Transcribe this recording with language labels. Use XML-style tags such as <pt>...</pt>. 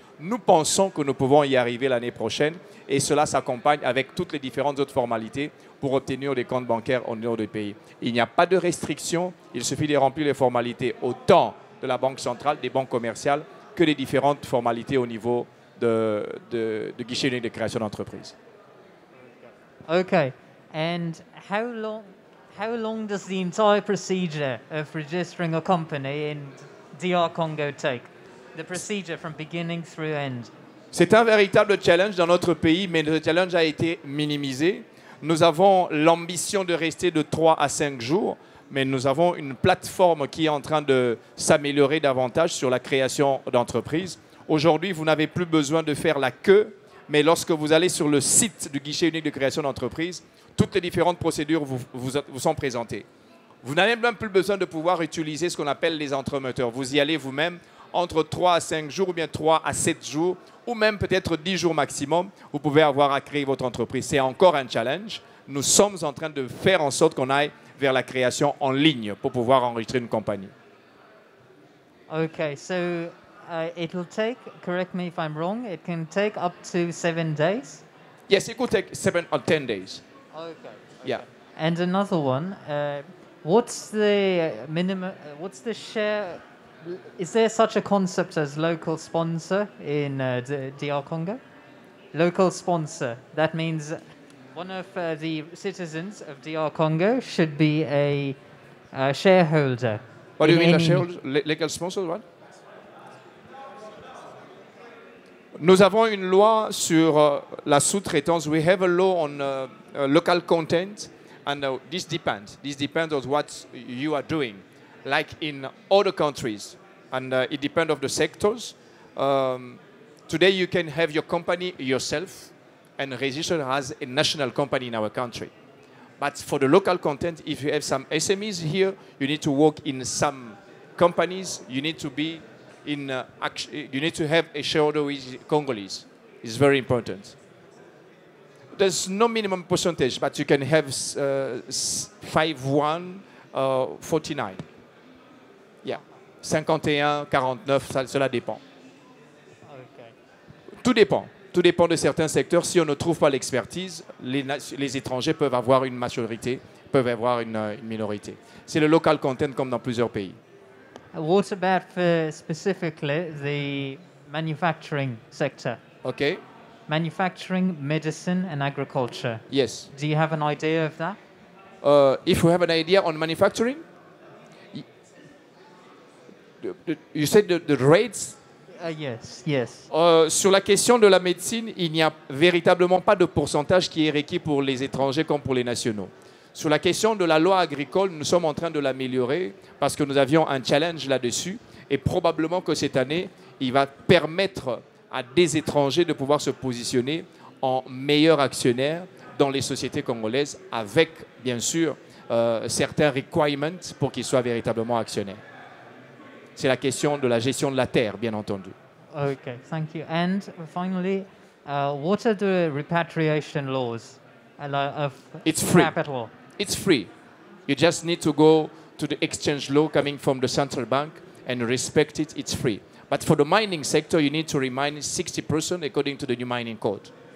<fr>Nous pensons que nous pouvons y arriver l'année prochaine et cela s'accompagne avec toutes les différentes autres formalités pour obtenir des comptes bancaires au niveau des pays. Il n'y a pas de restriction, il suffit de remplir les formalités autant de la banque centrale, des banques commerciales, que les différentes formalités au niveau de guichet unique de création d'entreprise.</fr> <en>Okay, and how long does the entire procedure of registering a company in DR Congo take? The procedure from beginning through end.</en> <fr>C'est un véritable challenge dans notre pays, mais le challenge a été minimisé. Nous avons l'ambition de rester de 3 à 5 jours, mais nous avons une plateforme qui est en train de s'améliorer davantage sur la création d'entreprises. Aujourd'hui, vous n'avez plus besoin de faire la queue, mais lorsque vous allez sur le site du guichet unique de création d'entreprise, toutes les différentes procédures vous sont présentées. Vous n'avez même plus besoin de pouvoir utiliser ce qu'on appelle les entremetteurs. Vous y allez vous-même entre 3 à 5 jours ou bien 3 à 7 jours ou même peut-être 10 jours maximum, vous pouvez avoir à créer votre entreprise. C'est encore un challenge. Nous sommes en train de faire en sorte qu'on aille vers la création en ligne pour pouvoir enregistrer une compagnie.</fr> <en>Okay, so it will take, correct me if I'm wrong, it can take up to 7 days? Yes, it could take 7 or 10 days. Okay. Yeah. And another one, what's the minimum, what's the share, is there such a concept as local sponsor in DR Congo? Local sponsor, that means one of the citizens of DR Congo should be a shareholder. What do you mean, a shareholder? Legal sponsor, what?</en> <fr>Nous avons une loi sur la sous-traitance.</fr> <en>We have a law on local content, and this depends. This depends on what you are doing. Like in other countries, and it depends on the sectors. Today you can have your company yourself and register as a national company in our country. But for the local content, if you have some SMEs here, you need to work in some companies. You need to be in. You need to have a shareholder which is Congolese. It's very important. There's no minimum percentage, but you can have 51, 49. Yeah, 51, 49,</en> <fr>cela dépend.</fr> <en>Okay.</en> <fr>Tout dépend. Tout dépend de certains secteurs. Si on ne trouve pas l'expertise, les étrangers peuvent avoir une majorité, peuvent avoir une minorité. C'est le local content comme dans plusieurs pays.</fr> <en>What about for specifically the manufacturing sector? Okay. Manufacturing, medicine, and agriculture. Yes. Do you have an idea of that? If we have an idea on manufacturing, you said the rates. Yes, yes.</en> <fr>Sur la question de la médecine, il n'y a véritablement pas de pourcentage qui est requis pour les étrangers comme pour les nationaux. Sur la question de la loi agricole, nous sommes en train de l'améliorer parce que nous avions un challenge là-dessus et probablement que cette année, il va permettre à des étrangers de pouvoir se positionner en meilleurs actionnaires dans les sociétés congolaises avec, bien sûr, certains requirements pour qu'ils soient véritablement actionnaires. C'est la question de la gestion de la terre, bien entendu.</fr> <en>Okay, thank you. And finally, what are the repatriation laws of It's free. capital? It's free. You just need to go to the exchange law coming from the central bank and respect it. It's free. But for the mining sector, you need to remind 60% according to the new mining code.</en>